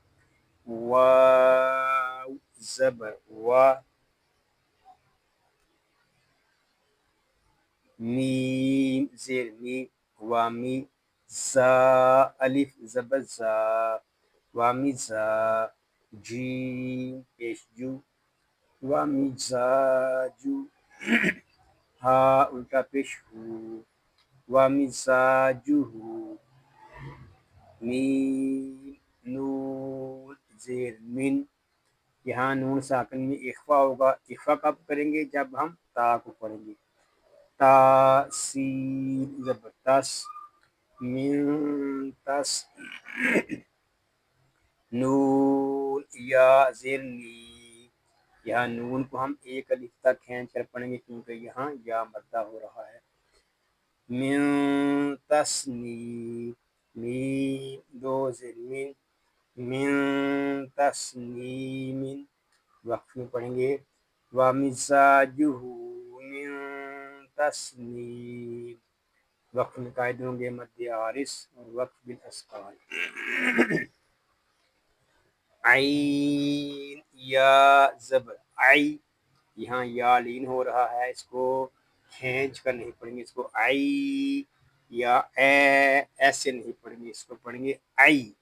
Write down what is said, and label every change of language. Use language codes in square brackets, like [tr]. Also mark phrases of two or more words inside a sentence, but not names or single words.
[ur] واو زبر وا، میم زیر می، وامی، زا الف زبر زا، وامی زا، جیم پیش جو، وامی زا جو، ہا الٹا پیش ہو، وامی زا جو ہو، میم نون زیر من، یہاں نون ساکن میں اخفا ہوگا۔ اخفا کب کریں گے؟ جب ہم تا کو پڑھیں گے۔ تا سین زبر تس، من تس، نون یا زیر نی، یہاں نون کو ہم ایک الف تک کھینچ کر پڑھیں گے کیونکہ یہاں یا مدہ ہو رہا ہے۔ من تسنی، میم دو زیر من، من تسنیم، وقف میں پڑھیں گے۔ [ar] وَمِزَاجُهُ مِن تسنیم، [ur] وقف میں قائد ہوں گے مد عارض اور وقف بالاسقال۔ عین یا زبر عی، یہاں یا لین ہو رہا ہے، اس کو کھینچ کر نہیں پڑھیں گے، اس کو عی یا اے ایسے نہیں پڑھیں گے، اس کو پڑھیں گے عی۔